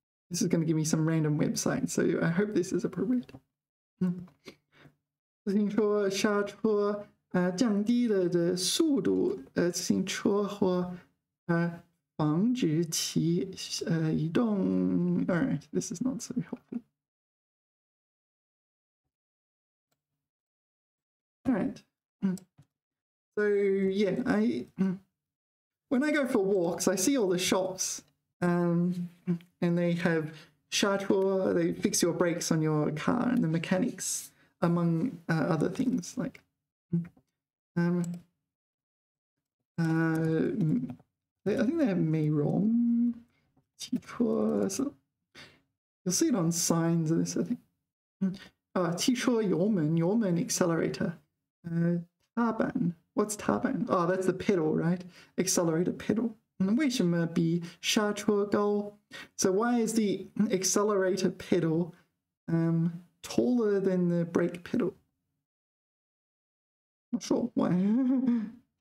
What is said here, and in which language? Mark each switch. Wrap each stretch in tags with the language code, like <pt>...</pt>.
<en>This is going to give me some random website, so I hope this is appropriate.</en> <zh>自行车刹车降低了的速度，自行车和防止其移动.</zh> <en>All right, this is not so helpful. All right. So yeah, when I go for walks, I see all the shops, and they have 刹车, they fix your brakes on your car, and the mechanics, among other things like I think they have</en> <zh>美容汽车,</zh> <en>so you'll see it on signs of this, I think.</en> <zh>汽车油门 accelerator.</zh> <en>踏板, what's 踏板? Oh, that's the pedal, right? Accelerator pedal.</en> <zh>为什么比刹车高?</zh> <en>So why is the accelerator pedal taller than the brake pedal? Not sure why.</en>